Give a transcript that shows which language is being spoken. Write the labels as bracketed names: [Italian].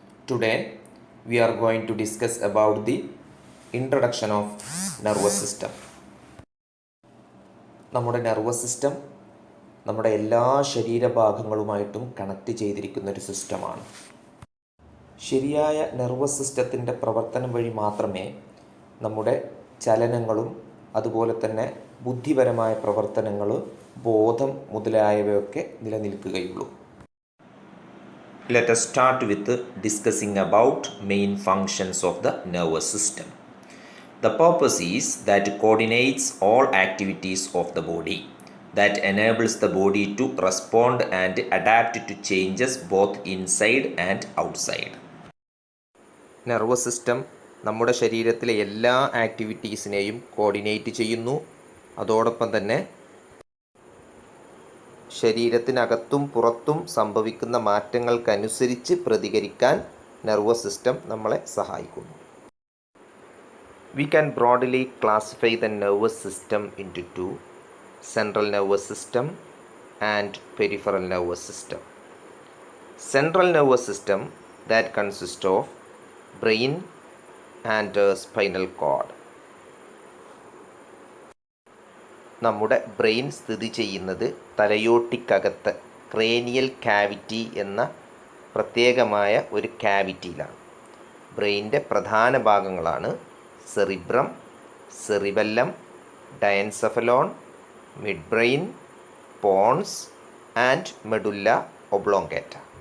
[English] Today we are going to discuss about the introduction of nervous system. [Malayalam] നമ്മുടെ nervous system നമ്മുടെ എല്ലാ ശരീരഭാഗങ്ങളുമായിട്ടും connect ചെയ്തിരിക്കുന്ന ഒരു സിസ്റ്റമാണ്. ശരിയായ നെർവസ് സിസ്റ്റത്തിൻ്റെ പ്രവർത്തനം വഴി മാത്രമേ നമ്മുടെ ചലനങ്ങളും അതുപോലെ തന്നെ ബുദ്ധിപരമായ പ്രവർത്തനങ്ങൾ, ബോധം മുതലായവയൊക്കെ നിലനിൽക്കുകയുള്ളൂ. [English] Let us start with discussing about main functions of the nervous system. The purpose is that coordinates all activities of the body, that enables the body to respond and adapt to changes both inside and outside. [Malayalam] Nervous system നമ്മുടെ ശരീരത്തിലെ എല്ലാ ആക്ടിവിറ്റീസിനെയും coordinate ചെയ്യുന്നു. അതോടൊപ്പം തന്നെ ശരീരത്തിനകത്തും പുറത്തും സംഭവിക്കുന്ന മാറ്റങ്ങൾക്കനുസരിച്ച് പ്രതികരിക്കാൻ nervous system നമ്മളെ സഹായിക്കുന്നു. [English] We can broadly classify the nervous system into two: central nervous system and peripheral nervous system. Central nervous system that consists of brain and spinal cord. [Malayalam] നമ്മുടെ ബ്രെയിൻ സ്ഥിതി ചെയ്യുന്നത് തലയോട്ടിക്കകത്ത് ക്രേനിയൽ കാവിറ്റി എന്ന പ്രത്യേകമായ ഒരു കാവിറ്റിയിലാണ്. ബ്രെയിൻ്റെ പ്രധാന ഭാഗങ്ങളാണ് cerebrum, cerebellum, ഡയൻസെഫലോൺ, mid brain, Ponce and medulla oblongata.